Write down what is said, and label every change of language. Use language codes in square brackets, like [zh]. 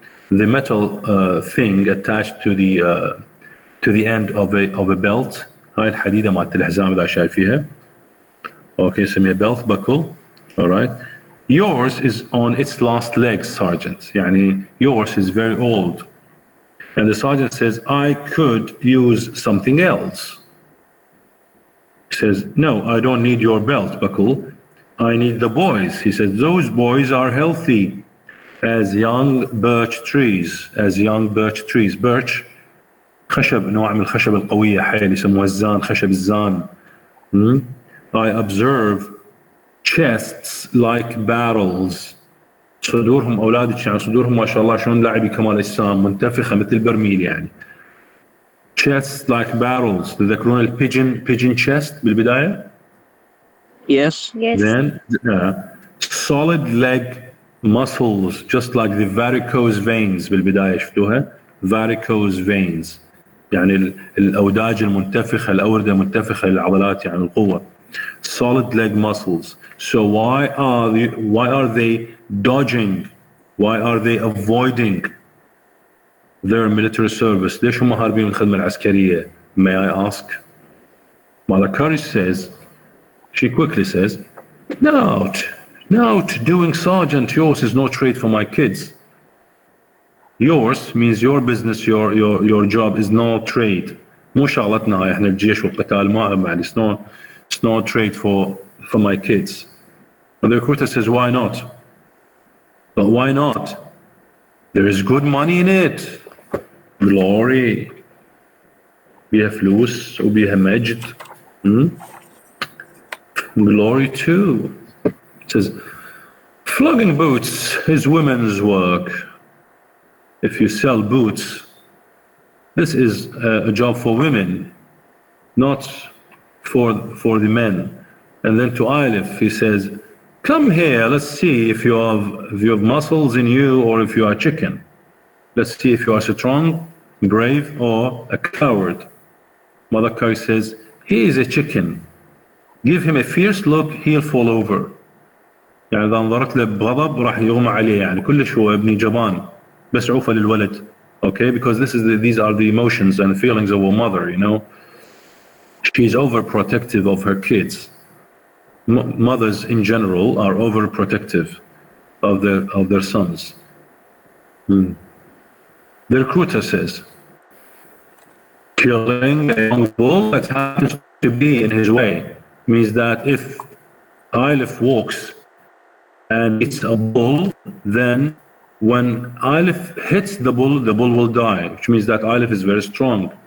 [en] The metal thing attached to the end of a belt. [ar] هاي الحديدة مالت الحزام إذا شايفيها. [en] Okay, [ar] سميها [en] belt buckle. All right. Yours is on its last legs, Sergeant. يعني yours is very old. And the sergeant says, I could use something else. He says, no, I don't need your belt buckle. I need the boys. He says, those boys are healthy as young birch trees. As young birch trees. [ar] Birch, خشب، نوع من الخشب القوية حيل يسموها الزان، خشب الزان. [en] I observe chests like barrels. [ar] صدورهم أولادك يعني صدورهم ما شاء الله شلون لاعبي كمال أجسام، منتفخة مثل برميل يعني. [en] Chests like barrels. [ar] تذكرون pigeon chest بالبداية؟ [en] Yes. Then solid leg muscles just like the varicose veins [ar] بالبداية شفتوها؟ [en] varicose veins [ar] يعني الأوداج المنتفخة، الأوردة المنتفخة للعضلات يعني القوة. [en] Solid leg muscles. So why are they dodging? Why are they avoiding their military service? [ar] ليش هم هاربين من الخدمة العسكرية? [en] May I ask? Mother Courage says, she quickly says, no, doing sergeant, yours is no trade for my kids. Yours means your business, your job is no trade. [ar] مو شغلتنا هاي احنا الجيش والقتال ما يعني [en] it's no trade for my kids. And the recruiter says, why not? But why not? There is good money in it. [ar] Glory. بيها فلوس وبيها مجد. [en] Glory too. It says, flogging boots is women's work. If you sell boots, this is a job for women, not for the men. And then to Ailif, he says, come here, let's see if you have muscles in you or if you are chicken. Let's see if you are strong, brave, or a coward. Mother Kari says, he is a chicken. Give him a fierce look, he'll fall over. [ar] يعني إذا نظرت له بغضب راح يغمى عليه يعني كلش هو ابني جبان بس عوفة للولد. [en] Okay, because these are the emotions and feelings of a mother, you know. She's overprotective of her kids. Mothers in general are overprotective of their sons. The recruiter says, killing a young bull that happens to be in his way means that if Ailif walks and hits a bull, then when Ailif hits the bull will die, which means that Ailif is very strong.